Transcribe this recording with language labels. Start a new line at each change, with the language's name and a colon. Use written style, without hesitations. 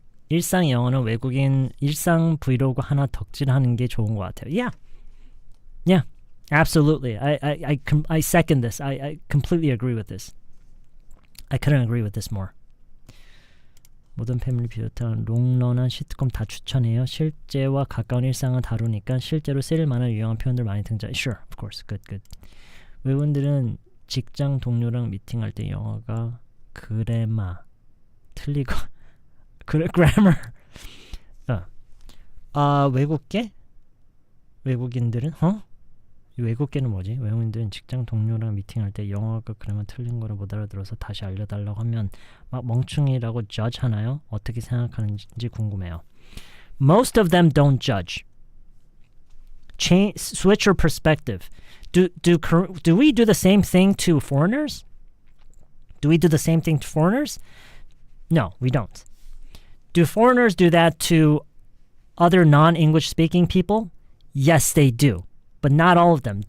Korean: 일상 영어는 외국인 일상 브이로그 하나 덕질하는 게 좋은 것 같아요.
English: Yeah, absolutely. I second this. I completely agree with this. I couldn't agree with this more.
Korean: 모든 패밀리 비롯한 롱런한 시트콤 다 추천해요. 실제와 가까운 일상을 다루니까 실제로 쓰일 만한 유용한 표현들 많이 등장.
English: Sure, of course. Good.
Korean: 외국인들은 직장 동료랑 미팅할 때 영어가 그래마 틀리고 grammar 외국계? 외국인들은 이 외국계는 뭐지? 외국인들은 직장 동료랑 미팅할 때 영어가 그러면 틀린 거를 못 알아들어서 다시 알려달라고 하면 막 멍충이라고 judge 하나요? 어떻게 생각하는지 궁금해요.
English: Most of them don't judge. Switch your perspective. Do we do the same thing to foreigners? Do we do the same thing to foreigners? No, we don't. Do foreigners do that to other non-English speaking people? Yes, they do. But not all of them.